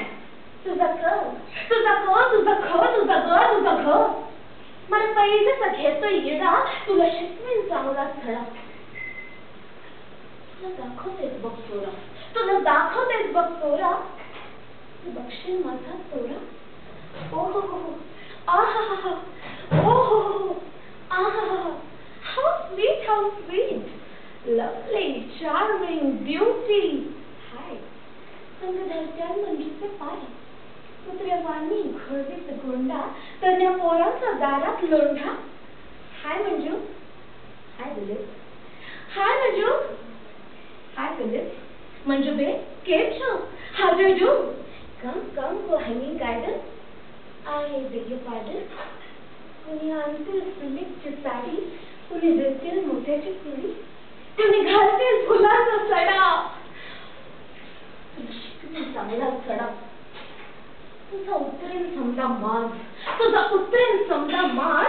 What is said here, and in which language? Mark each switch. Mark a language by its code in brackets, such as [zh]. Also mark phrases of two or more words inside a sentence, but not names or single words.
[mr] तुझा क तुझा घ मला पहिलेच घेतोय येडा. तुला शिकवेन चांगला धडा. तुला दाखवतेच बघ चोरा, तुला दाखवतेच बघ चोरा. तू बघशील माझा चोरा. ओ हो हो, आहा, ओ हो, आहा, [en] how sweet, lovely, charming, beauty. [mr] हाय संगधरत्या मंजूचे पाय, कुत्र्यावानी घोडीत गोंडा, तन्या पोरांचा दारात लोंढा. हाय मंजू, हाय दिलीप, हाय मंजू, हाय दिलीप. [en] मंजू [gu] बे केम छो? [en] How do you do? Come for hanging garden. I beg your pardon. [mr] कुणी आणतील सिल्कची साडी, कुणी देतील मोत्याची चुडी, कुणी घालतील फुलाचा सडा. तुला शिकवेन चांगला धडा. तुझा उतरेन समजा माज, तुझा उतरेन समजा माज.